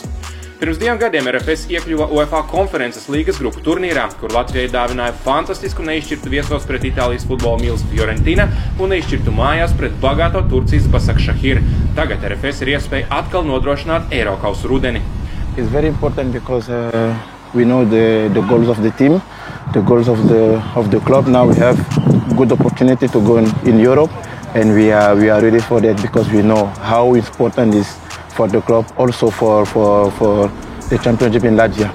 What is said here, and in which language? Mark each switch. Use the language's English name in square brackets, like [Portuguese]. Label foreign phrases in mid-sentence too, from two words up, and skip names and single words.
[Latvian] Pirms 2 gadiem RFS iekļuva UEFA konferences līgas grupu turnīrā, kur Latvijai dāvināja fantastisku neizšķirtu viesos pret Itālijas futbola milzu Fiorentina un neizšķirtu mājās pret bagāto Turcijas Başakşehir. Tagad RFS ir iespēja atkal nodrošināt Eirokausa rudeni. [English] It's very important because we know the goals of the team, the goals of the club. Now we have good opportunity to go in Europe, and we are ready for that because we know how important it is for the club, also for the championship in Latvia.